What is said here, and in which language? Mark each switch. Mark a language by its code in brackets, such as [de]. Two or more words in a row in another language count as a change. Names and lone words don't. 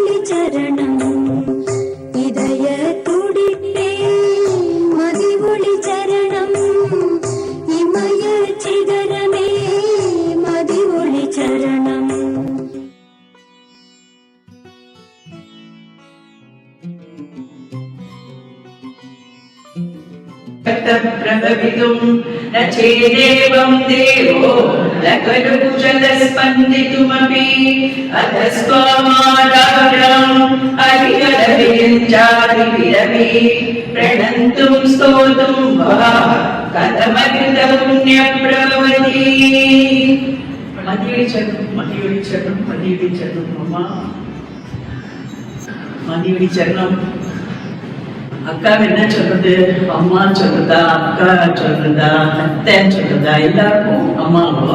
[ta] சரணம் இதய துடிப்பே மதி ஒளி சரணம் இமய சிகரமே மதி ஒளி சரணம். [sa] प्रभवितुं न चेदेवं देवो न खलु जलस्पन्दितुमपि अतस्त्वमाराधनं हरिहरविरिञ्चादिविरवि प्रणन्तुं स्तोतुं वा कथमकृतपुण्यप्रभवति. [ta] மதியடி சரணம் அம்மா, மதியடி சரணம். அக்கா என்ன சொல்றது, அம்மா சொல்றதா, அக்கா சொல்றதா, அத்தைன்னு சொல்றதா, எல்லாருக்கும் அம்மாவோ.